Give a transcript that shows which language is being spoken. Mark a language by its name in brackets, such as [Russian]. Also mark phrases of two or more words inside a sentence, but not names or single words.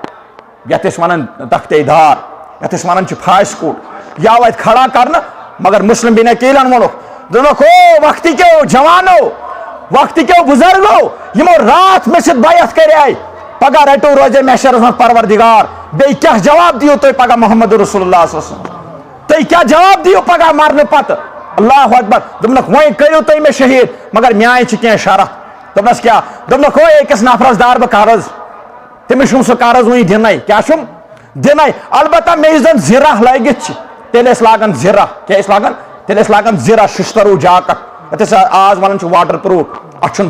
[Kashmiri] یتھ أسۍ ونان تختے دار یتھ أسۍ ونان چھِ پھاسہِ کوٗٹ یہِ آو اتہِ کھڑا کرنہٕ مگر مسلم بن عقیلن وونُکھ او وقتی کیو جوانو وقتی کیو بزرگو یمو رات مےٚ سۭتۍ بیعت کرے پگہ رٹو روزے محشرس منٛز پروردگار بیٚیہِ کیٛاہ جواب دِیِو تُہۍ پگہ [Arabic] محمد رسول اللہ صلی اللہ علیہ وسلم [Kashmiri] تُہۍ کیٛاہ جواب دِیِو پگہ مرنہٕ پتہٕ [Arabic] اللہ اکبر [Kashmiri] دوٚپنکھ وۄنۍ کٔرِو تُہۍ مےٚ شہیٖد مگر میٛانہِ چھِ کینٛہہ شرط دوٚپنس کیٛاہ دوٚپنکھ ہو أکِس نفرس دار بہٕ قرض تٔمِس چھُم سُہ قرض وٕنہِ دِنَے کیٛاہ چھُم دِنَے البتہ مےٚ یُس زن زِرہ لٲگِتھ چھِ تیٚلہِ ٲسۍ لاگان زِرہ کیٛاہ ٲسۍ لاگان تیٚلہِ ٲسۍ لاگان زِرہ شِشتروٗ جاکٹ یتھ أسۍ آز ونان چھِ [English] water proof [Kashmiri] اتھ چھُنہٕ